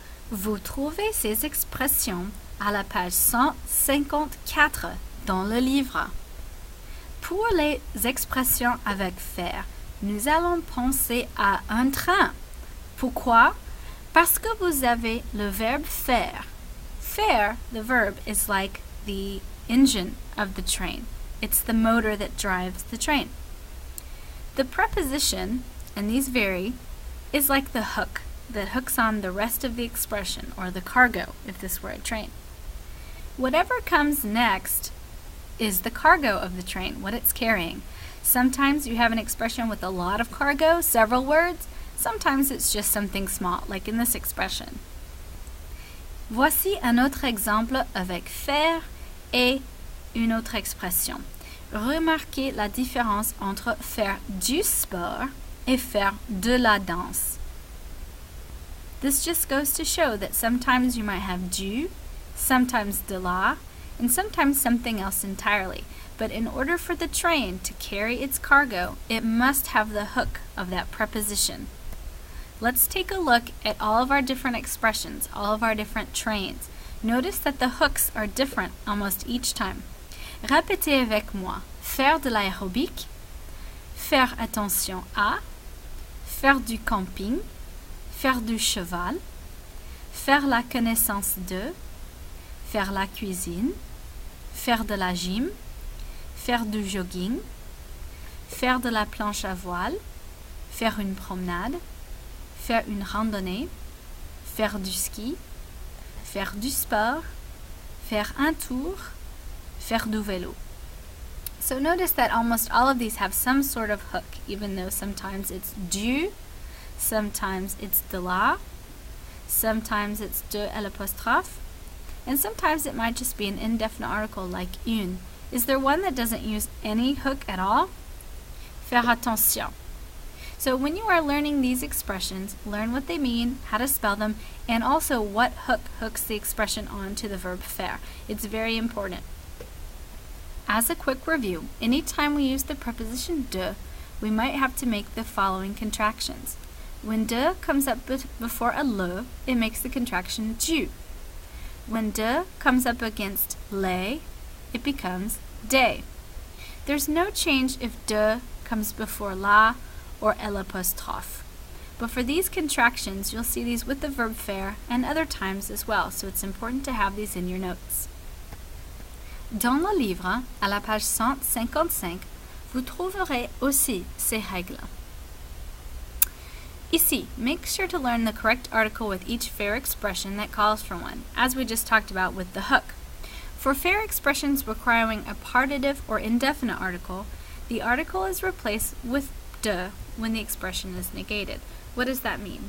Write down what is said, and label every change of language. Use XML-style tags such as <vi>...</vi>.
<fr>Vous trouvez ces expressions à la page 154 dans le livre. Pour les expressions avec faire, nous allons penser à un train. Pourquoi? Parce que vous avez le verbe faire.</fr> <en>Faire, the verb, is like the engine of the train. It's the motor that drives the train. The preposition, and these vary, is like the hook that hooks on the rest of the expression, or the cargo, if this were a train. Whatever comes next is the cargo of the train, what it's carrying. Sometimes you have an expression with a lot of cargo, several words. Sometimes it's just something small, like in this expression.</en> <fr>Voici un autre exemple avec faire et une autre expression. Remarquez la différence entre faire du sport et faire de la danse.</fr> <en>This just goes to show that sometimes you might have du, sometimes de la, and sometimes something else entirely. But in order for the train to carry its cargo, it must have the hook of that preposition. Let's take a look at all of our different expressions, all of our different trains. Notice that the hooks are different almost each time.</en> <fr>Répétez avec moi. Faire de l'aérobic, faire attention à, faire du camping, faire du cheval, faire la connaissance de, faire la cuisine, faire de la gym, faire du jogging, faire de la planche à voile, faire une promenade, faire une randonnée, faire du ski, faire du sport, faire un tour, faire du vélo.</fr> <en>So notice that almost all of these have some sort of hook, even though sometimes it's du, sometimes it's de la, sometimes it's de l'apostrophe, and sometimes it might just be an indefinite article like une. Is there one that doesn't use any hook at all? Faire attention. So when you are learning these expressions, learn what they mean, how to spell them, and also what hook hooks the expression on to the verb faire. It's very important. As a quick review, anytime we use the preposition de, we might have to make the following contractions. When de comes up before a le, it makes the contraction du. When de comes up against les, it becomes de. There's no change if de comes before la or l'apostrophe. But for these contractions, you'll see these with the verb faire and other times as well, so it's important to have these in your notes.</en> <fr>Dans le livre, à la page 155, vous trouverez aussi ces règles.</fr> <en>Ici, make sure to learn the correct article with each faire expression that calls for one, as we just talked about with the hook. For faire expressions requiring a partitive or indefinite article, the article is replaced with de when the expression is negated. What does that mean?</en>